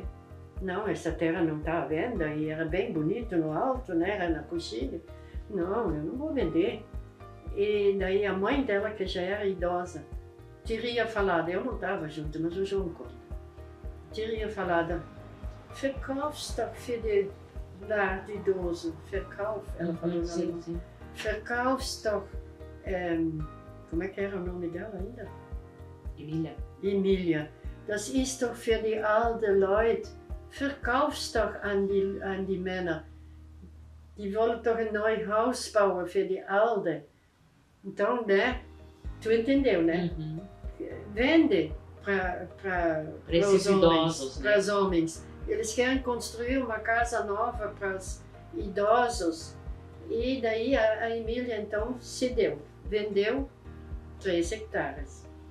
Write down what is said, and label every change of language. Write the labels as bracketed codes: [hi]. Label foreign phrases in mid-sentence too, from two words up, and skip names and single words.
[pt] Não, essa terra não está à venda, e era bem bonito no alto, né? Era na coxilha. Não, eu não vou vender. E daí a mãe dela, que já era idosa, teria falado, eu não estava junto, mas o João conta, teria falado, [de] verkaufst doch für die [pt] lar de idoso, verkauf, ela falou no alemão, [de] verkaufst doch, [pt] como é que era o nome dela ainda? Emília. Emília. [de] Das ist doch für die alten Leute, verkaufst doch an die Männer. Die wollen doch ein neues Haus bauen für die Alten. [pt] Então, né, tu entendeu, né? Uhum. Vende para esses idosos, para os homens. Eles querem construir uma casa nova para os idosos. E daí a Emília então cedeu, vendeu 3 hectares.